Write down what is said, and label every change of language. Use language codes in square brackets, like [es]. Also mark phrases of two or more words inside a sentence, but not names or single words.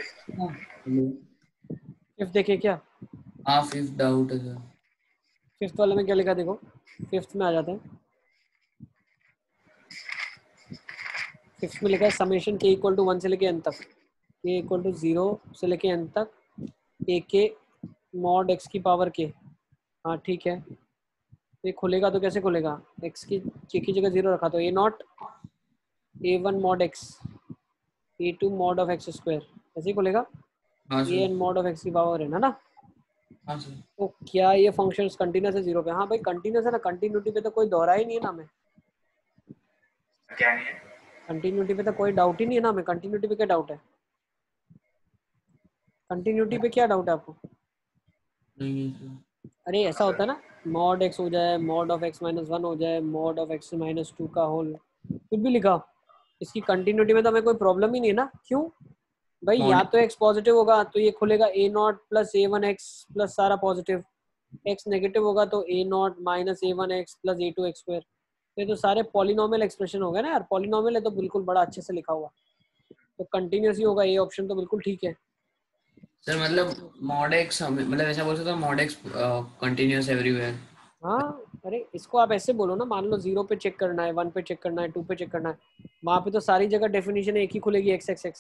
[hi] फिफ्थ देखिए क्या, हाँ [en] fifth doubt [hi] है सर। फिफ्थ वाले में क्या लिखा देखो, फिफ्थ में आ जाते हैं। फिफ्थ में लिखा है समेशन k = 1 से लेके n तक, k = 0 से लेके n तक a k mod x की पावर k। हाँ ठीक है, ये खुलेगा तो कैसे खुलेगा, x की k की जगह 0 रखा तो a0 a1 [en] mod x [hi] a2 [en] mod of x square, [hi] ऐसे ही खुलेगा। हाँ सर an [en] mod of x [hi] की पावर है ना। हाँ सर। तो क्या ये [en] function continuous [hi] है 0 पे? हाँ भाई कंटिन्यूस है ना, कंटिन्यूटी पे तो कोई दौरा ही नहीं है ना हमें, क्या नहीं है? कंटिन्यूटी पे तो कोई डाउट ही नहीं है ना हमें। कंटिन्यूटी पे क्या डाउट है, कंटिन्यूटी पे क्या डाउट है आपको? नहीं है सर। अरे ऐसा होता है ना, mod x हो जाए, [en] mod of x - 1 [hi] हो जाए, [en] mod of x - 2 [hi] का होल, कुछ भी लिखा, इसकी कंटिन्यूटी में तो हमें कोई प्रॉब्लम ही नहीं है ना। क्यों भाई, या तो x पॉजिटिव होगा तो ये खुलेगा a0 + a1x प्लस सारा पॉजिटिव, x नेगेटिव होगा तो a0 - a1x प्लस a2x²। ये तो सारे [en] polynomial expression [hi] हो गए ना यार, पॉलिनोमियल है तो बिल्कुल बड़ा अच्छे से लिखा हुआ, तो कंटिन्यूस ही होगा, ये ऑप्शन तो बिल्कुल ठीक है। सर मतलब [en] mod x [hi] मतलब ऐसा बोल सकते हो mod x [en] continuous everywhere. [hi] हाँ अरे इसको आप ऐसे बोलो ना, मान लो 0 पे चेक करना है, 1 पे चेक करना है, 2 पे चेक करना है, वहां पे तो सारी जगह डेफिनेशन एक ही खुलेगी, एक्स एक्स एक्स।